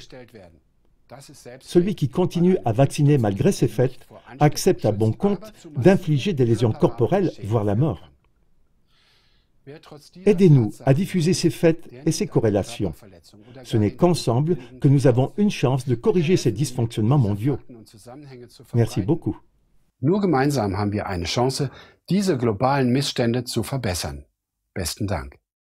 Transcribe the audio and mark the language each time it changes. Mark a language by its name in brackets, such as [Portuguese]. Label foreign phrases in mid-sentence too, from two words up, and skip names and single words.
[French] Celui qui continue à vacciner malgré ces faits accepte à bon compte d'infliger des lésions corporelles, voire la mort. Aidez-nous à diffuser ces faits et ces corrélations. Ce n'est qu'ensemble que nous avons une chance de corriger ces dysfonctionnements mondiaux. Merci beaucoup. [German] Nur gemeinsam haben wir eine Chance, diese globalen Missstände zu verbessern. Besten Dank.